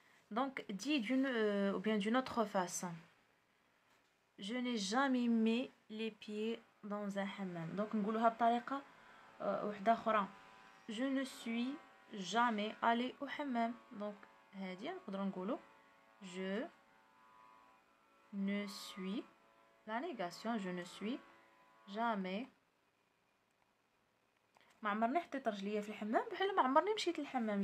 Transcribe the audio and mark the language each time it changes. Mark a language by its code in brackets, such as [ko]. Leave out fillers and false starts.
[fr] Donc dit d'une autre façon, je n'ai jamais mis les pieds dans un hammam. [ar] Donc نقولوها بطريقة واحدة أخرى. [fr] je ne suis jamais allé au hammam. donc [ar] هادي نقدروا نقولوا [fr] je ne suis, la négation, je ne suis jamais. [ar] ما عمرني حطيت رجليا في الحمام بحال ما عمرني مشيت للحمام.